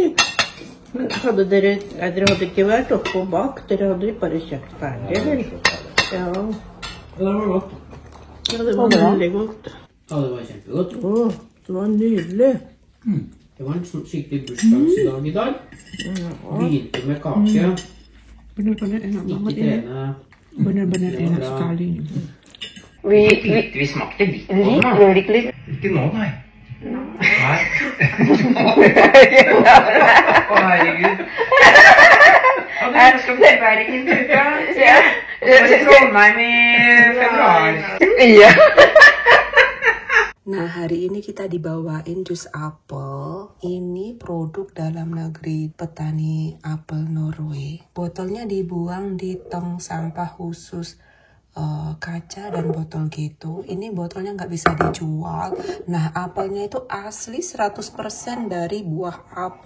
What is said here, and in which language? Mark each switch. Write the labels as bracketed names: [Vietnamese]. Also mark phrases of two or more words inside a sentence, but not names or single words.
[Norwegian] Men hadde dere hadde ikke vært oppe og bak, dere hadde bare kjøpt ferdig, vel? Ja, Det var godt. ja, det var veldig godt. Ja, det var kjempegodt. Å, det var nydelig. Det var en sånn skikkelig bursdagsdag i dag. Begynte med kake. Ikke trene. [Indonesian] Benar-benar enak sekali. [Norwegian] Vi smakte litt på den da. Ikke nå, nei. Nei. Å, herregud. Jeg skal til Bergen til uka. Og i Trondheim i februar. [Indonesian] Nah, hari ini kita dibawain jus apel. Ini produk dalam negeri petani apel Norway. Botolnya dibuang di tong sampah khusus kaca dan botol gitu. Ini botolnya nggak bisa dijual. Nah, apelnya itu asli 100% dari buah apel.